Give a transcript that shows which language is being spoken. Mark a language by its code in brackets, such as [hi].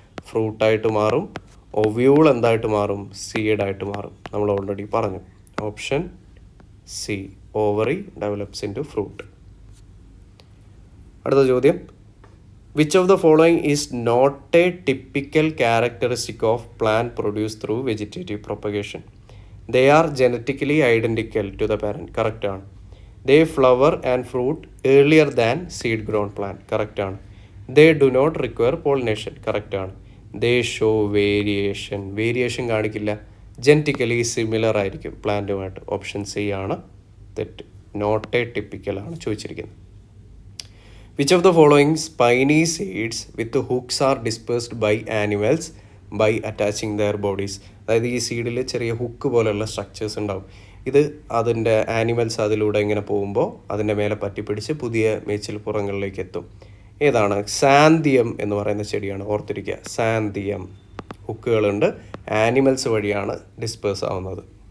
[ml] ഫ്രൂട്ടായിട്ട് മാറും. ഒവ്യൂൾ എന്തായിട്ട് മാറും? സീഡായിട്ട് മാറും. നമ്മൾ ഓൾറെഡി പറഞ്ഞു. [en] Option C, ovary develops into fruit. [ml] അടുത്ത ചോദ്യം, [en] Which of the following is not a typical characteristic of plant produce through vegetative propagation? They are genetically identical to the parent. Correct ആണ്. They flower and fruit earlier than seed grown plant. Correct ആണ്. They do not require pollination. Correct ആണ്. They show variation. [ml] Variation കാണിക്കില്ല. Genetically similar ആയിരിക്കും പ്ലാന്റുമായിട്ട്. Option C ആണ് തെറ്റ്. Not A typical ആണ് ചോദിച്ചിരിക്കുന്നത്. [en] Which of the following spiny seeds with hooks are dispersed by animals by attaching their bodies? [ml] അതായത് ഈ സീഡിൽ ചെറിയ ഹുക്ക് പോലെയുള്ള സ്ട്രക്ചേഴ്സ് ഉണ്ടാവും. ഇത് അതിൻ്റെ ആനിമൽസ് അതിലൂടെ ഇങ്ങനെ പോകുമ്പോൾ അതിൻ്റെ മേലെ പറ്റിപ്പിടിച്ച് പുതിയ മേച്ചിൽ പുറങ്ങളിലേക്ക് എത്തും. ഏതാണ്? സാന്തിയം എന്ന് പറയുന്ന ചെടിയാണ്. ഓർത്തിരിക്കുക, സാന്തിയം. ഹുക്കുകളുണ്ട്, ആനിമൽസ് വഴിയാണ് ഡിസ്പേഴ്സ് ആവുന്നത്.